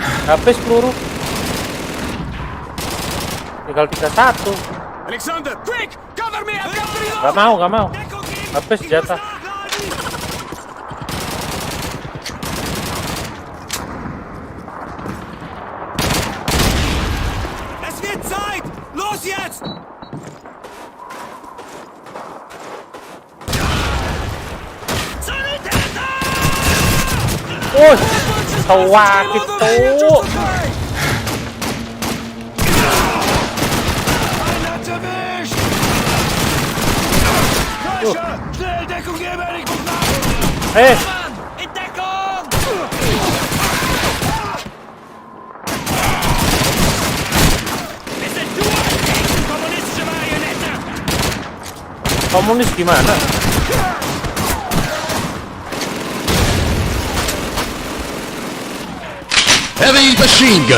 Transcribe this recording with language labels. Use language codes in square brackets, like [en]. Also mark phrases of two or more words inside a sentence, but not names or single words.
[id] Habis peluru. Tinggal 31. [en] Alexander, quick! Cover me! I've got to reload! [id] Gak mau. Habis senjata. [de] Es wird Zeit! Los jetzt! [id] Wih, sewak itu. [de] Schnell, Deckung geben! Ich muss nach! In Deckung! Bist denn du ein kommunistische Marionette? [id] Komunis gimana? [en] Heavy machine gun!